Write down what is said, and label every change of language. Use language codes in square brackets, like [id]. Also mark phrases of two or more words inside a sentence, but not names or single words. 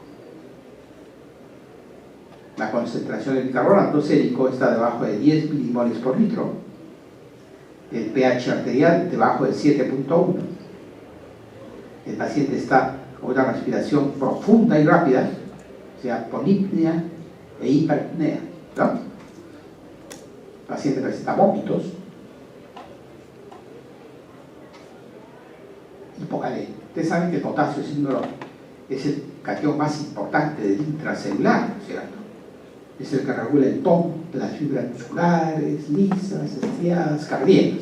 [es] La concentración de bicarbonato sérico está debajo de 10 milimoles por litro, el pH arterial debajo de 7.1. El paciente está con una respiración profunda y rápida, o sea, polipnea e hiperpnea, ¿no? El paciente presenta vómitos, hipocalemia. Ustedes saben que el potasio es el catión más importante del intracelular, ¿no es cierto? Es el que regula el tono de las fibras musculares, lisas, estriadas, cardíacas.